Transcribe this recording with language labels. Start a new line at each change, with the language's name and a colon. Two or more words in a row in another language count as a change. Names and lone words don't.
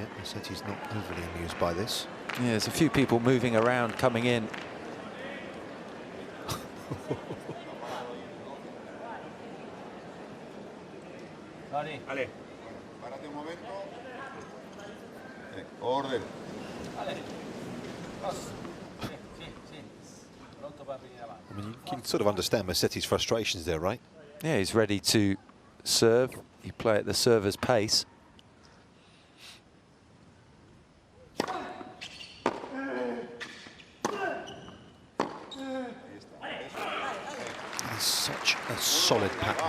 English: Musetti's not overly amused by this. Yeah, there's a few people moving around, coming in. Lori.
Spanish: Ale. Párate un momento. Orden.
Italian: Ale. Cross. Sì, sì, sì. Pronto per venire avanti.
English: I mean, you can sort of understand Musetti's frustrations there, right? Yeah, he's ready to serve. You play at the server's pace. He's such a solid pattern.